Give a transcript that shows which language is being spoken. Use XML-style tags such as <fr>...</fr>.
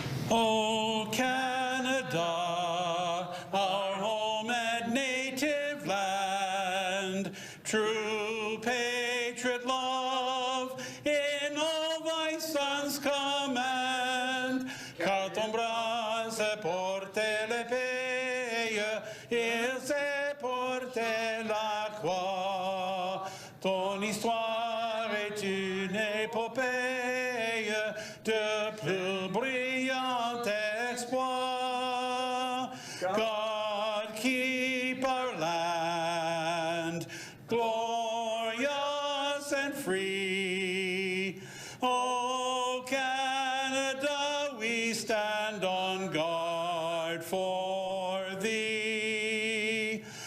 <en>Oh, Canada, our home and native land, true patriot love in all thy sons' command.</en> <fr>Car ton bras se porte l'épée, il se porte la croix. Ton histoire est une épopée de plus brillant exploit.</fr> <en>God keep our land glorious and free. Oh, Canada, we stand on guard for thee.</en>